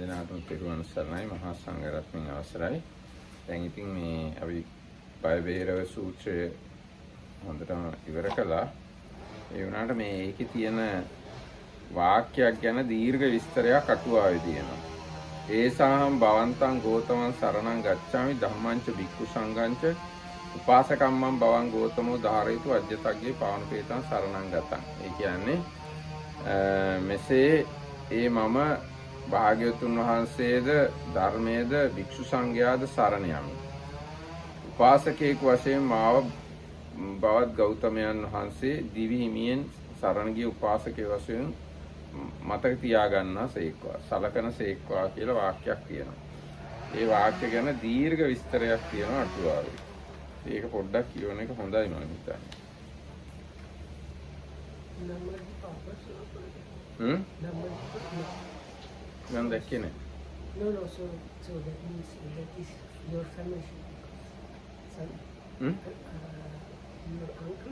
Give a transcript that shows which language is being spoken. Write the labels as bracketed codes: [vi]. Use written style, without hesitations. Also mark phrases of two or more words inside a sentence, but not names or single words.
[si] තෙරුවන් සරණයි මහා සංඝරත්නයේ අවසරයි. දැන් ඉතින් මේ අපි බයබේරව සූත්‍රය හොඳටම ඉවර කළා. ඒ වුණාට මේ ඒකේ තියෙන වාක්‍යයක් ගැන දීර්ඝ විස්තරයක් අටුවාවේ තියෙනවා. [pi] ඒසාහම් භවන්තං ගෝතමං සරණං ගච්ඡාමි ධම්මංච භික්ඛු සංඝංච උපාසකම්මං භවං ගෝතමෝ ධාරේතු අජ්ජතග්ගේ පාවනපේතං සරණං ගතං. [si] ඒ කියන්නේ මෙසේ ඒ මම භාග්‍යවතුන් වහන්සේද ධර්මයේද භික්ෂු සංඝයාද සරණ යමි. උපාසකයෙක් වශයෙන් මාව බවත් ගෞතමයන් වහන්සේ දිවි හිමියෙන් සරණ ගිය උපාසකයෙක් වශයෙන් මතක තියාගන්නා සේක්වා සලකන සේක්වා කියලා වාක්‍යයක් තියෙනවා. ඒ වාක්‍ය ගැන දීර්ඝ විස්තරයක් තියෙනවා අටුවාවේ. ඒක පොඩ්ඩක් කියවන එක හොඳයි මම හිතන්නේ. [ms] Yang dah kena. [en] No, so that means that is your family son. Your uncle.